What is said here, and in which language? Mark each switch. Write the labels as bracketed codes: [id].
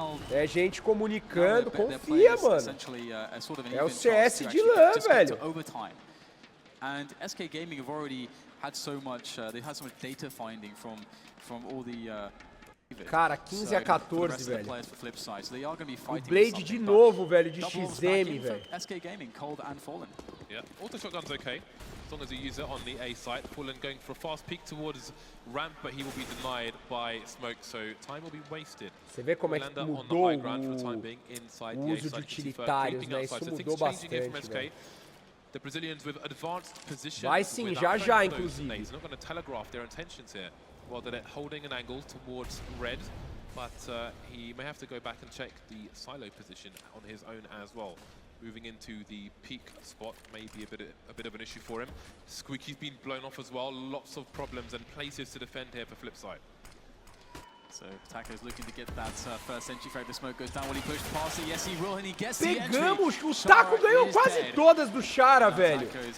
[pt] É gente comunicando, confia, mano. É o CS de LAN, velho. [en] And SK Gaming have already had so much, they've had so much data finding from all the [pt] cara, 15 a 14, velho. O Blade de novo, velho, de XM, velho. [en] SK Gaming, Cold and Fallen. Yeah, auto shotgun's okay. As long as you use it on the A site. Fallen going for a fast peek towards ramp, but he will be denied by smoke, so time will be wasted. [pt] Você vê como é que mudou o uso de utilitários, né? Isso mudou bastante, velho. [en] The Brazilians with advanced position. [pt] Vai sim, já, inclusive. [en] He's not going to telegraph their intentions here. Well, they're holding an angle towards red, but he may have to go back and check the silo position on his own as well. Moving into the peak spot may be a bit of an issue for him. Squeaky's been blown off as well. Lots of problems and places to defend here for FLIPSID. So Taco's looking to get that first entry frag. The smoke goes down. Will he push past it? Yes, he will, and he gets the entry. [pt] Pegamos! O Taco ganhou quase todas do Chara, velho.